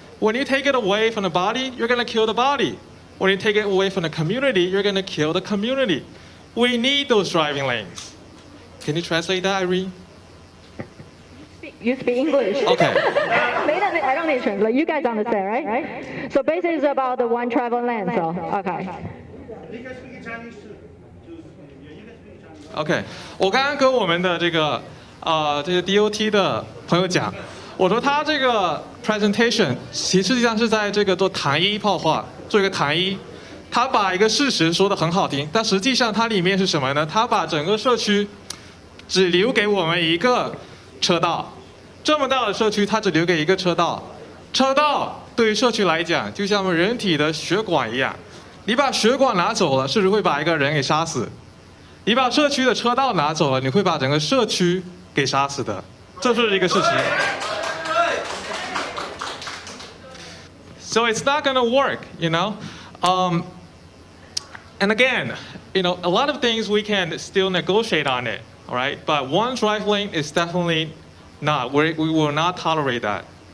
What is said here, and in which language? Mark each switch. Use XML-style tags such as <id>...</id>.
<en>When you take it away from the body, you're going to kill the body. When you take it away from the community, you're going to kill the community. We need those driving lanes. Can you translate that, Irene? You speak English. Okay. I don't need to translate. You guys understand, right? So basically it's about the one travel lane, so, okay.</en> <zh>OK， 我刚刚跟我们的这个DOT 的朋友讲，我说他这个 presentation 实际上是在这个做糖衣炮话，做一个糖衣。他把一个事实说得很好听，但实际上它里面是什么呢？他把整个社区只留给我们一个车道。这么大的社区，它只留给一个车道。车道对于社区来讲，就像我们人体的血管一样，你把血管拿走了，是不是会把一个人给杀死？你把社区的车道拿走了，你会把整个社区给杀死的，这是一个事实。</zh> <en>So it's not gonna work, And again, a lot of things we can still negotiate on it, all right? But one drive lane is definitely not. We will not tolerate that.</en>